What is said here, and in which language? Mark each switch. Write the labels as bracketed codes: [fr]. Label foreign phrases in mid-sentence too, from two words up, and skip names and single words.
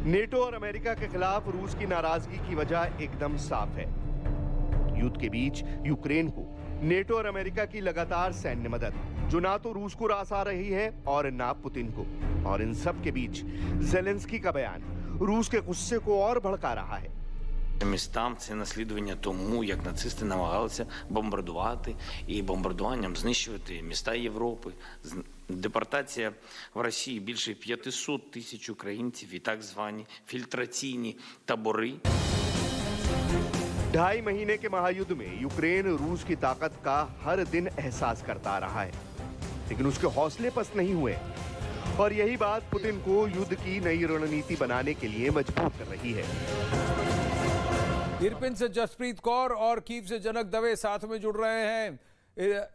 [hi] नेटो और अमेरिका के खिलाफ रूस की नाराजगी की वजह एकदम साफ है। युद्ध के बीच यूक्रेन को नेटो और अमेरिका की लगातार सैन्य मदद, जो ना तो रूस को रास आ रही है और ना पुतिन को। और इन सब के बीच ज़ेलेंस्की का बयान रूस के गुस्से को और भड़का रहा है। [uk] Містам це наслідування тому, як нацисти намагалися бомбардувати і бомбардуванням знищувати міста Європи. Депортація в Росії більше 500 тисяч українців і так звані фільтраційні табори. [hi] 2.5 महीने के महायुद्ध में यूक्रेन रूस की ताकत का हर दिन एहसास करता आ रहा है, लेकिन उसके हौसले पस्त नहीं हुए और यही बात पुतिन को युद्ध की नई रणनीति बनाने के लिए मजबूर कर रही है। इरपिन से जसप्रीत कौर और कीव से जनक दवे साथ में जुड़ रहे हैं।